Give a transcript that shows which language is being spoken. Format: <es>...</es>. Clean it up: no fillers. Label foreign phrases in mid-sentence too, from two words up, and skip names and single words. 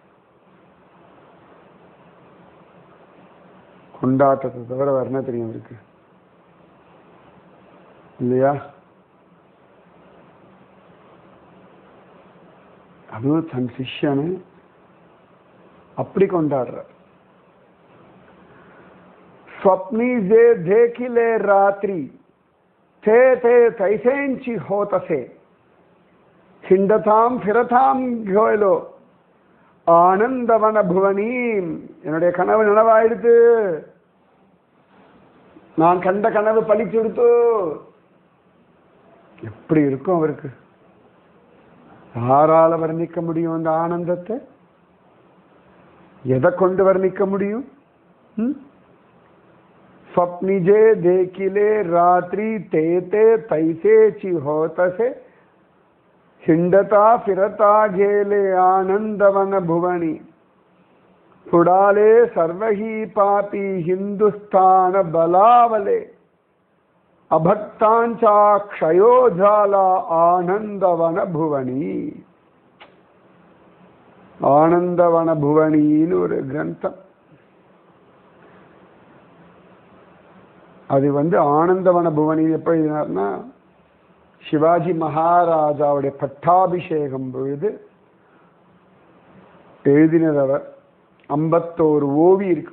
<ta>கொண்டாட்டத்தை தவிர வேற என்ன தெரியும் அவருக்கு? இல்லையா? அதுவும் தன் சிஷ்யனு அப்படி கொண்டாடுற.</ta> <mr>स्वप्नी जे देखिले रात्रि थे थे तैसेंची होतसे हिंडताम फिरताम गोयलो आनंदवन भुवनी.</mr> <ta>என்னுடைய கனவு நனவாயிடுத்து, நான் கண்ட கனவு பலிச்செடுத்து. எப்படி இருக்கும் அவருக்கு? யாரால வர்ணிக்க முடியும் அந்த ஆனந்தத்தை? எதை கொண்டு வர்ணிக்க முடியும்?</ta> <mr>स्वप्निजे देखिले रात्रि तेते तैसे चिहोतसे हिंडता फिरता गेले आनंदवन भुवनी पुडाले सर्वही पापी हिंदुस्तान बलावले अभक्तांचा क्षयो झाला आनंदवन भुवनी.</mr> <ta>आनंदवन भुवनी ஒரு கிரந்தம். அது ஆனந்தவன புவனி எப்ப எழுதினார்னா, சிவாஜி மகாராஜாவுடைய பட்டாபிஷேகம் பொழுது எழுதினவர். 51 ஓவி இருக்கு.</ta>